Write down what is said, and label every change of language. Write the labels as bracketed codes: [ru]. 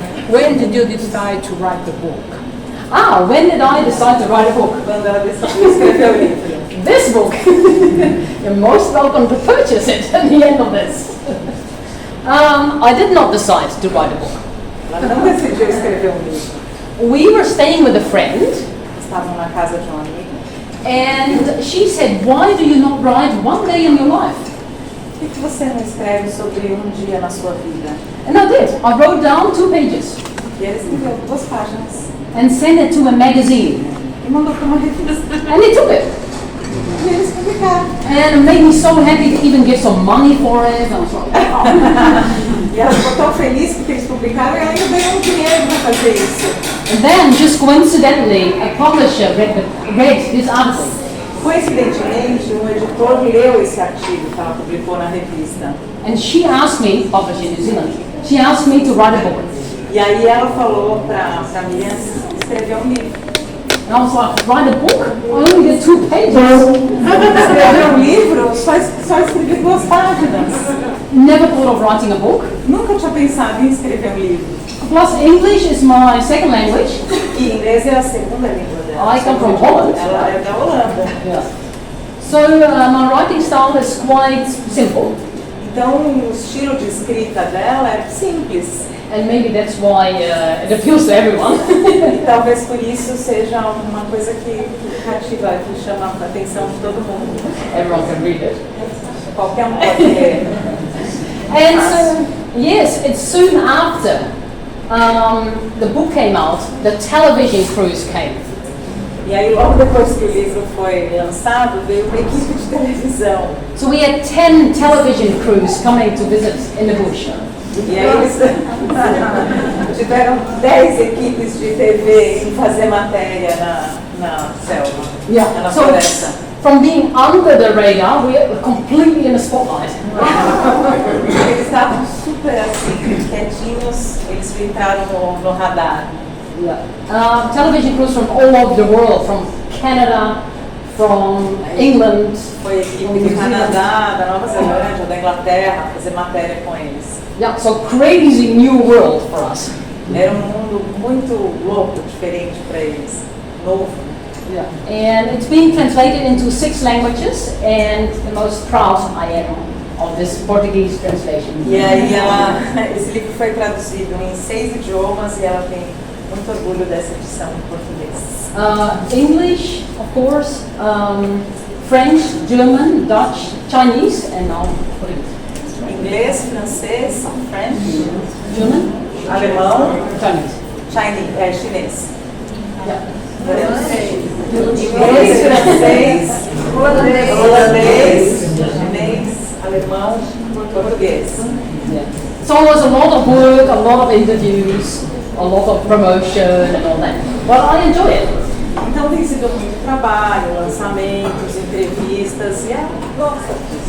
[en] When did you decide to write the book? When did I decide to write a book? [pt] Quando ela decidiu escrever o livro. [en] This book. You're most welcome to purchase it at the end of this. I did not decide to write a book. [pt] Ela não decidiu escrever um livro. [en] We were staying with a friend, [pt] Estavam na casa de um amigo. [en] and she said, "Why do you not write one day in your life?" [pt] Por que você não escreve sobre um dia na sua vida? [en] And I did. I wrote down 2 pages [pt] E ele escreveu 2 páginas [en] and sent it to a magazine, [pt] e mandou para uma revista. [en] and they took it. [pt] E eles publicaram. [en] And it made me so happy to even give some money for it. I was like, "Oh." [pt] E ela ficou tão feliz porque eles publicaram e ela ainda ganhou dinheiro para fazer isso. [en] And then, just coincidentally, a publisher read this article. [pt] Coincidentemente, um editor leu esse artigo que ela publicou na revista. [en] And she asked me, published in New Zealand, she asked me to write a book. [pt] E aí ela falou para a Miriam escrever um livro. [en] And I was like, write a book? I only did 2 pages. [pt] Escrever um livro? Só escrevi 2 páginas. [en] Never thought of writing a book. [pt] Nunca tinha pensado em escrever um livro. [en] Plus, English is my second language. [pt] E inglês é a segunda língua dela. [en] I come from Holland. [pt] Ela é da Holanda. [en] Yeah. So my writing style is quite simple, [pt] Então, o estilo de escrita dela é simples. [en] and maybe that's why it appeals to everyone. [pt] E talvez por isso seja uma coisa que cativa, que chama a atenção de todo mundo. [en] Everyone can read it. [pt] Qualquer um pode ler. [en] And so, yes, it's soon after the book came out, the television cruise came. [pt] E aí, logo depois que o livro foi lançado, veio uma equipe de televisão. [en] So we had 10 television crews coming to visit in the bush. [pt] E aí eles tiveram 10 equipes de TV em fazer matéria na selva, na [en] So [pt] floresta. [en] from being under the radar, we are completely in the spotlight. [pt] Eles estavam super assim, quietinhos, eles entraram no radar. [en] Television crews from all over the world, from Canada, from England. [pt] Foi a equipe do Canadá, da Nova Zelândia, da Inglaterra, fazer matéria com eles. [en] Yeah, so crazy new world for us. [pt] Era um mundo muito louco, diferente para eles, novo. [en] Yeah. And it's being translated into 6 languages, and the most proud I am of this Portuguese translation. [pt] E aí esse livro foi traduzido em 6 idiomas e ela tem muito orgulho dessa edição em português. [en] English, of course, French, German, Dutch, Chinese, and now Portuguese. [pt] Inglês, francês, [en] French, German, [pt] alemão, [en] Chinese. [pt] chinês. [en] Yeah. [pt] Inglês, francês, holandês, chinês, alemão, português. [en] Yeah. So it was a lot of work, a lot of interviews, a lot of promotion and all that. But I enjoy it. [pt] Então tem sido muito trabalho, lançamentos, entrevistas e ela gosta disso.